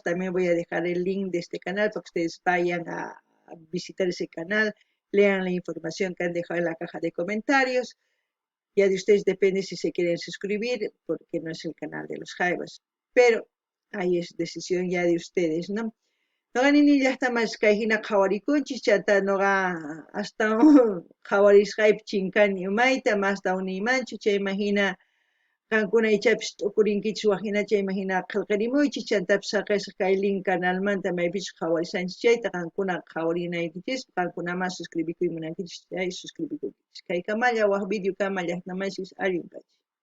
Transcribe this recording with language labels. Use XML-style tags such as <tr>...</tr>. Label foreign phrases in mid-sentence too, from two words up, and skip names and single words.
<es>También voy a dejar el link de este canal para que ustedes vayan a visitar ese canal. Lean la información que han dejado en la caja de comentarios. Ya de ustedes depende si se quieren suscribir, porque no es el canal de los Jaivas. Pero ahí es decisión ya de ustedes, ¿no?</es> <qu>Noqa nini llaqtamas kay hina qhawarikunchis chata noqa hasta qhawarisqaypi chinkani umayta masta uniymanchu chayman hina qankuna ichapis t'ukurinkichis waqhina chayman hina qillqirimuychis chantapis saqisqa kay link canalmanta maypichus qhawarisanchis chayta qankuna qhawarinaykichis qankunaman suscribikuymunankichis chay suscribikuykichis kay kamalla waq video kama llaqtamashis allinpachis.</qu>